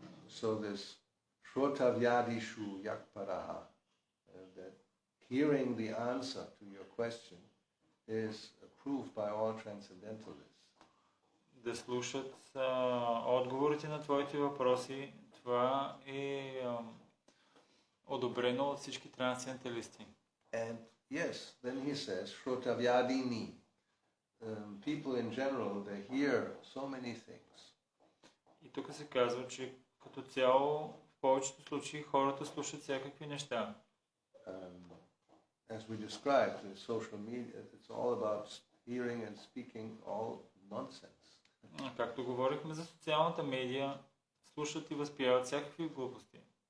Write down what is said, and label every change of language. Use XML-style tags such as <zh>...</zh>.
<en>So this</en> <sa>Shrotavyadishu Yakparaha,</sa> <en>that hearing the answer to your question is approved by all transcendentalists.</en> <bg>Да слушат отговорите на твоите въпроси, това е одобрено от всички трансценденталисти.</bg> <en>And yes, then he says, Shrotavyadini. People in general, they hear so many things.</en> <bg>И тук се казва, че като цяло в повечето случаи хората слушат всякакви неща.</bg> <en>As we described, the social media, it's all about hearing and speaking all nonsense.</en> <bg>Както говорихме за социалната медия, слушат и възпяват всякакви глупости.</bg>